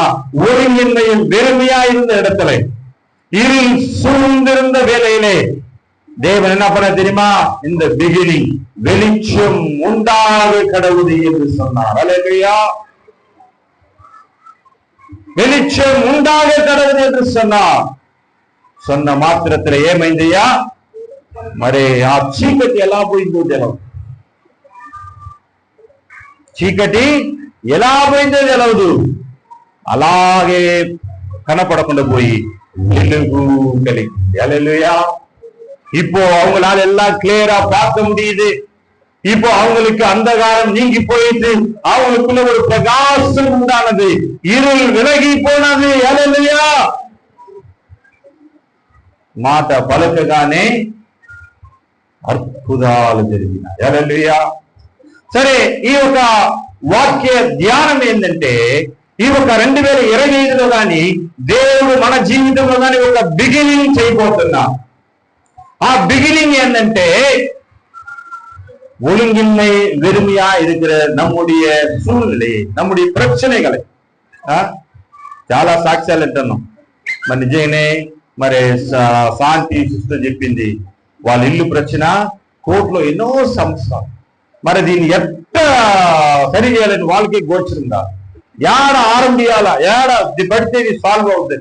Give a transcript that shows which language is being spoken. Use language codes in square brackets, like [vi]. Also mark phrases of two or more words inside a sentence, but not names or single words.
[ta] ஒழுங்கின்மையும் வெறுமையா இருந்த இடத்துல, இருள் சூழ்ந்திருந்த வேலையிலே தேவன் என்ன பண்ண தெரியுமா? இந்த பிகினிங் வெளிச்சம் உண்டாக கடவுள் என்று சொன்னார். அல்லேலூயா. வெளிச்சம் உண்டாக கடவுள் என்று சொன்னார். சொன்ன మాత్రத்துல [te] ఏమైందయ్యా? మరి ఆ చీకటి ఎలా పోయిందో తెలవదు. చీకటి ఎలా పోయిందో తెలవదు. అలాగే కనపడకుండా పోయి వెలుగు కలిగింది. హల్లెలూయా. [ta] இப்போ அவங்களால எல்லாம் கிளியரா பார்க்க முடியுது. இப்போ அவங்களுக்கு அந்தகாரம் நீங்கி போயிட்டு அவங்களுக்குள்ள ஒரு பிரகாசம் உண்டானது, இருள் விலகி போனது. ஹல்லேலூயா. [te] మాట పలకగానే అద్భుతాలు జరిగినాయి. హల్లెలూయా. సరే, ఈ ఒక వాక్య ధ్యానం ఏంటంటే, ఈ ఒక 2025లో కానీ దేవుడు మన జీవితంలో కానీ ఒక బిగినింగ్ చేయబోతున్నా. ఆ బిగినింగ్ ఏంటంటే, [ta] ஒழுங்கின்மை வெறுமையா இருக்கிற நம்முடைய சூழ்நிலை, நம்முடைய பிரச்சனைகளை [te] చాలా సాక్ష్యాలు వింటున్నాం. మరి నిజంగానే మరి శాంతి సిస్టర్ చెప్పింది, వాళ్ళ ఇల్లు ప్రశ్న కోర్టులో ఎన్నో సంవత్సరాలు. మరి దీన్ని ఎట్ట సరి చేయాలని వాళ్ళకి గోచరిందా, ఏడ ఆరంభియాలా, ఏడ పడితే ఇది సాల్వ్ అవుతుంది.